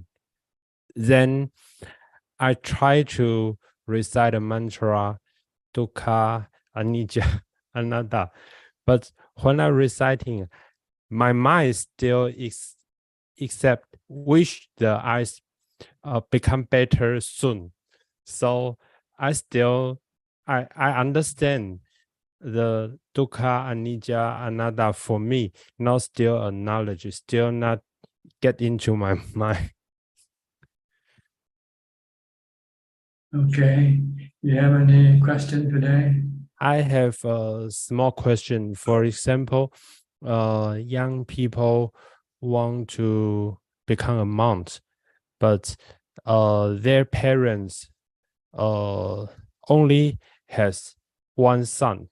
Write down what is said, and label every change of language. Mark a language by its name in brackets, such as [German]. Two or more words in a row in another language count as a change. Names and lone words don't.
[English] Then I try to recite a mantra, [Pali] Dukkha, Anicca, Anatta. [English] But when I'm reciting, my mind still except wish the eyes become better soon. So I understand the [Pali] dukkha, anicca, anatta [English] for me, not still a knowledge, still not get into my mind. Okay. You have any question today? I have a small question. For example, young people want to become a monk, but their parents only has one son.